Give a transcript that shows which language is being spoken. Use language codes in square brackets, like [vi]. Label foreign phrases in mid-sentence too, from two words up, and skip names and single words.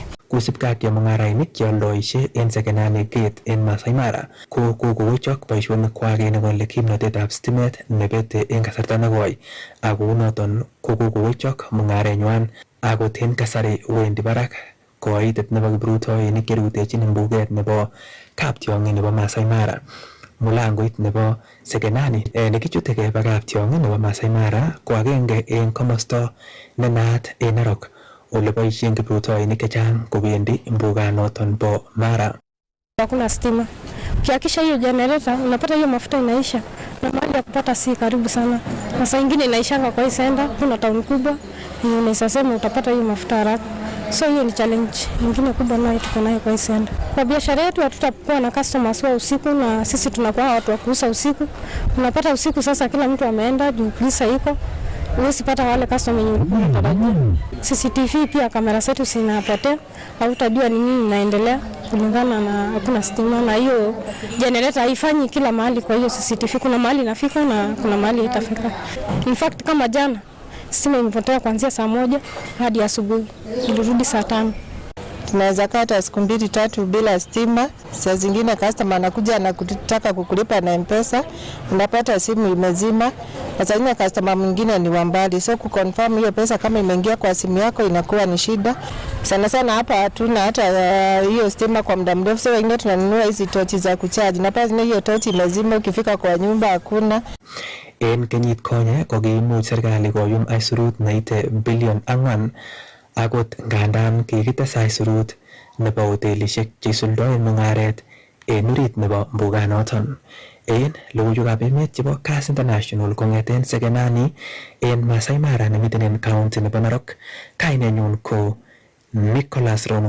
[kln] Kosubkei ak chemung'arainik cheoldoishe en Sekenani Gate en Masai Mara ko kokowechok boisionikwak en nekole kimnotetab stimet nebete en kasarta nekoi ak kounoton ko kokowechok mung'arenywan akot en kasari wendi barak koitet nebo kiprutoinik cherutechin mbuget nebo kaptiong'in nebo Masai Mara. Mulangoit nebo Sekenani nekichute keba kaptiong'in nebo Masai Mara ko agenge en komosta nenaat en Narok ole boisien kiprutoinik chechang kobendi mbuganoton bo Mara. [sw] Hakuna stima. Ukiakisha hiyo generator unapata hiyo mafuta inaisha na mahali ya kupata si karibu sana. Na saa ingine inaishanga kwa hii senda, kuna town kubwa unaweza sema utapata hiyo mafuta haraka. So hiyo ni challenge nyingine kubwa nayo tuko nayo kwa hii senda. Kwa biashara yetu hatutakuwa na customers wa usiku na sisi tunakuwa watu wa kuuza usiku. Unapata usiku sasa kila mtu ameenda juu polisi iko. Huwezi pata wale customer wenye unatarajia. CCTV pia kamera zetu zinapotea, hautajua ni nini inaendelea kulingana na hakuna stima na hiyo generator haifanyi kila mahali, kwa hiyo CCTV kuna mahali inafika na kuna mahali itafika. [en] In fact [sw] kama jana stima imepotea kuanzia saa 1 hadi asubuhi, ilirudi saa 5. Tunaweza kata siku 2-3 bila stima. Saa zingine customer anakuja na kutaka kukulipa na M-Pesa, unapata simu imezima, Sasa ina customer mwingine ni wa mbali, so kuconfirm hiyo pesa kama imeingia kwa simu yako inakuwa ni shida. Sana sana hapa hatuna hata hiyo stima kwa muda mrefu, so wengine tunanunua hizi tochi za kuchaji, na pale hiyo tochi lazima ukifika kwa nyumba hakuna. [kln] En kenyit konye kokiimuch serikali koyum aisurut neite bilion 4 akot ngandan kikites aisurut nebo hotelishek cheisuldoen mung'aret en orit nebo mbuganoton. En logoiwekab emet chebo Kass International kong'eten Sekenani en Masai Mara nemiten en county nebo Narok, kainenyun ko Nicholas Rono.